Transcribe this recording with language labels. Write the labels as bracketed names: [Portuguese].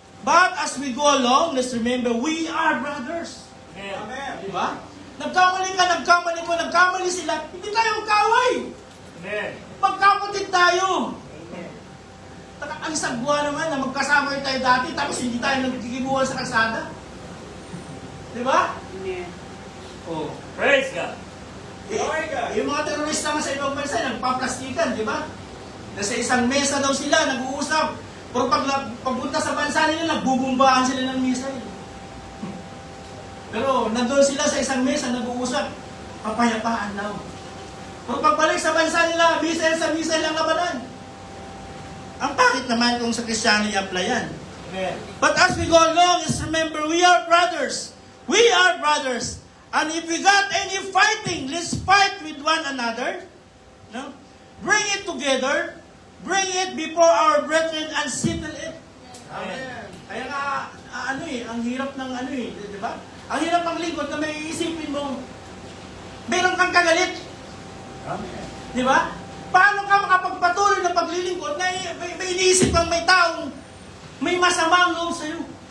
[English] But as we go along, let's remember, we are brothers. Amen. [Filipino] Diba? Nagkamali ka, nagkamali ko, nagkamali sila. Hindi tayo magkaway. Amen. Magkapatid tayo. Ang sagwa naman na magkasama tayo dati, tapos hindi tayo nagkikibuhan sa kalsada. Diba? Oh. [English] Praise God. [Filipino] Yung mga terorista nga sa ibang bansa, nagpaplastikan, di ba? Nasa isang mesa daw sila, nag-uusap. Pero pagpunta sa bansa nila, nagbubumbaan sila ng missile. Pero nandun sila sa isang mesa, nag-uusap. Papayapaan daw. Pero pagbalik sa bansa nila, missile sa missile ang labanan. Ang pangit naman kung sa Kristiyano i-apply yan. Amen. [English] But as we go along, just remember, we are brothers. We are brothers. And if we got any fighting, let's fight with one another. No? Bring it together. Bring it before our brethren and settle it. Amen. [Filipino] Kaya nga, ang hirap ng di ba? Ang hirap ng lingkod na may isipin mo, meron kang kagalit. Amen. Di ba? Paano ka makapagpatuloy ng paglilingkod na may iniisip kang may taong may masamang loob sa'yo?